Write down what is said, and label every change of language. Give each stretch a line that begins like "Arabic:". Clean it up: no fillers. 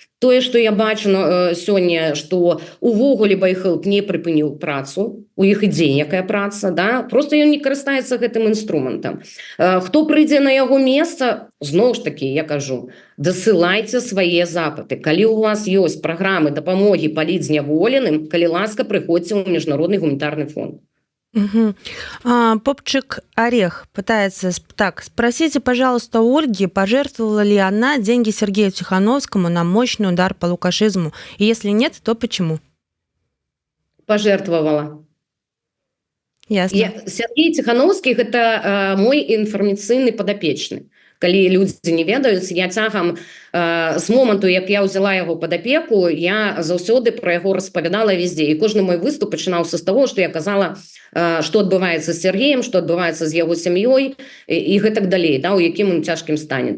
Belarusian: Тое, што я бачу сёння, што увогуле BuyHelp не прыпыніў працу, у іх ідзе некая праца, да, просто ён не карыстаецца гэтым інструментам. Хто прыйдзе на яго месца, зноў ж такі, я кажу, дасылайце свае запыты. Калі у вас ёсць праграмы дапамогі палітзняволеным, калі ласка, прыходзьце ў міжнародны гуманітарны фонд.
Russian: Попчик Орех пытается так: спросите, пожалуйста, у Ольги, пожертвовала ли она деньги Сергею Тихановскому на мощный удар по лукашизму, и если нет, то почему? Пожертвовала. Ясно. Сергей Тихановский – это мой информационный подопечный.
Belarusian: Калі людзі не ведаюць, я цягам з моманту, як я ўзяла яго пад апеку, я заўсёды пра яго распавядала везде. І кожны мой выступ пачынаўся з таго, што я казала, што адбываецца з Сергеем, што адбываецца з яго сям'ёй і гэтак далей, да, у якім ён цяжкім стане.